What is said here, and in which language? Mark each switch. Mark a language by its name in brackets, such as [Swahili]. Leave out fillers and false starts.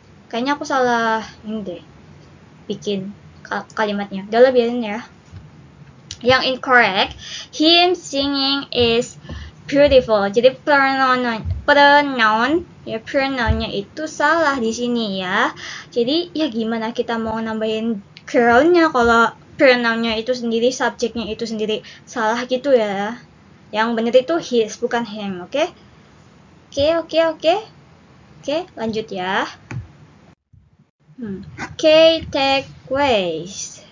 [Indonesian] Kayaknya aku salah ini deh bikin kalimatnya, udah biarin ya. Yang [English] incorrect, him singing is beautiful. [Indonesian] Jadi pronounnya itu salah di sini ya. Jadi ya gimana kita mau nambahin groundnya kalau pronounnya itu sendiri, subjeknya itu sendiri salah gitu ya. Yang benar itu his, bukan him. Oke, lanjut ya. Key takeaways.